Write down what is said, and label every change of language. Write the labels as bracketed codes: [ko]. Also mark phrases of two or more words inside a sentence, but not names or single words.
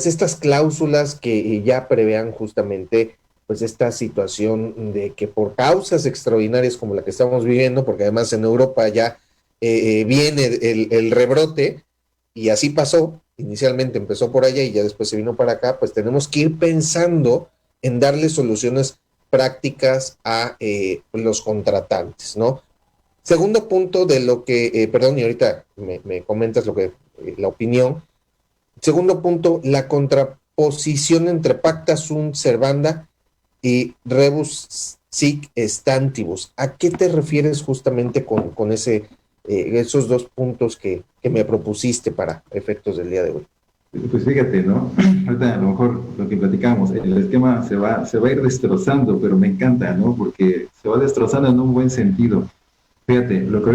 [es] estas cláusulas que ya prevean justamente pues esta situación de que por causas extraordinarias como la que estamos viviendo, porque además en Europa ya viene el rebrote, y así pasó, inicialmente empezó por allá y ya después se vino para acá, pues tenemos que ir pensando en darle soluciones prácticas a los contratantes, ¿no? Segundo punto de lo que, perdón, y ahorita me comentas la opinión. Segundo punto, la contraposición entre [la] pacta sunt servanda [es] y [la] rebus sic stantibus. [es] ¿A qué te refieres justamente con esos dos puntos que me propusiste para efectos del día de hoy? Pues fíjate, ¿no? Ahorita a lo mejor lo que platicamos, el esquema se va a ir destrozando, pero me encanta, ¿no? Porque se va destrozando en un buen sentido.